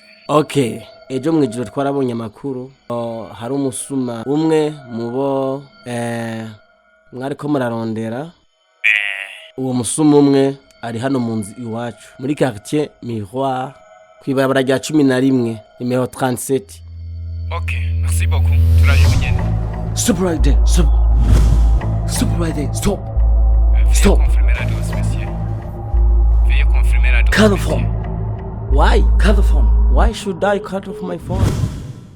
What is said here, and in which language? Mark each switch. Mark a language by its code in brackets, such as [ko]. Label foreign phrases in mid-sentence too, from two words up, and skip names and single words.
[rn] Okay, ejo mwijiro twarabonye amakuru. Hari umusuma umwe mubo mwariko murarondera. Uwo musuma umwe ari hano mu nzi iwacu muri quartier Miroir kwibarabara rya 11 numero 37. [fr] Okay, merci beaucoup. Turayibonye. [en] Stop right there. Stop. Stop right there. Stop. Stop. Cut the phone. Why? Cut the phone. Why should I cut off my phone?